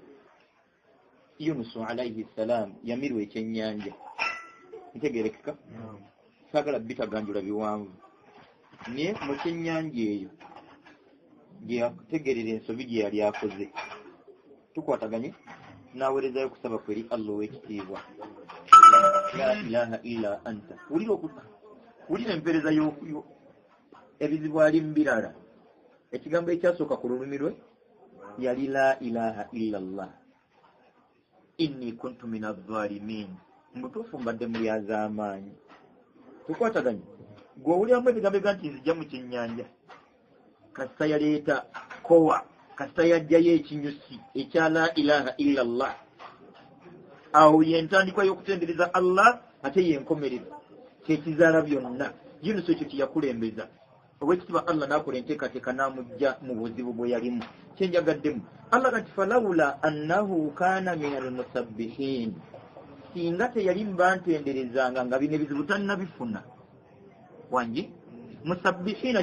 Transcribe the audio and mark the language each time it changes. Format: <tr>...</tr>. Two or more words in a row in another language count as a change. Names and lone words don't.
<lg>Yunusu</lg> <ar>alayhi salam</ar> <lg>yamirwa ekyennyanja ntegerekeka saagala bitaganjula biwanvu naye mu kyennyanja eyo gye yategerera ensobi gye yali akoze tukwataganye n'aweerezayo kusaba kweri Allah w'ekitiibwa</lg> <ar>la ilaha illa anta</ar> <lg>wulira empeereza y'okuyo ebizibu ali mu birala ekigambo ekyasooka ku lulimi lwe yali</lg> <ar>la ilaha illa Allah inni kuntu min adh-dhalimin</ar> <lg>mutuufu mbadde mu byaz'amaanyi tukwataganye gwe owuliramu ebigambo ega nti nzija mu kyennyanja kasita yaleeta kowa kasita yajjayo ekinyusi ekya</lg> <ar>la ilaha illa Allah</ar> <lg>awo yentandikwa y'okutendereza Allah ate yenkomereza kyekizaala byonna Yunusu ekyo kyeyakulembeza obwekitiibwa Allah n'akola enteekateeka n'amugja mu buzibu bwe yalimu kyenjagaddemu Allah kati</lg> <ar>falawula annahu kaana min almusabbihin</ar> <lg>singa teyali mbantenderezanga nga bino ebizibu tannabifuna wangi musabbihina</lg>